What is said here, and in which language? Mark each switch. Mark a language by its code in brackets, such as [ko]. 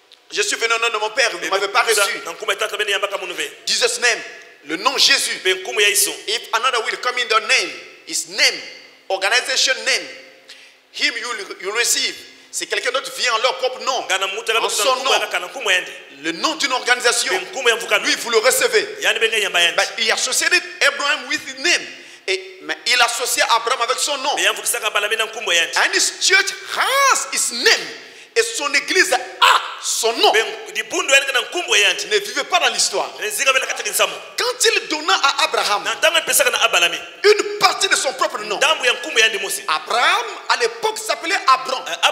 [fr] Je suis venu au nom de mon père, vous ne m'avez pas reçu. [en] Jesus' name, [fr] le nom Jésus. [en] If another will come in the name, his name, organization name, him you receive. [fr] Si quelqu'un d'autre vient en leur propre nom, en son nom, le nom d'une organisation, lui vous le recevez. [en] But he associated Abraham with his name. [fr] Mais il associe Abraham avec son nom. [en] And his church has his name. [fr] Et son église a son nom. Ne vivez pas dans l'histoire. Quand il donna à Abraham une partie de son propre nom, Abraham à l'époque s'appelait Abram.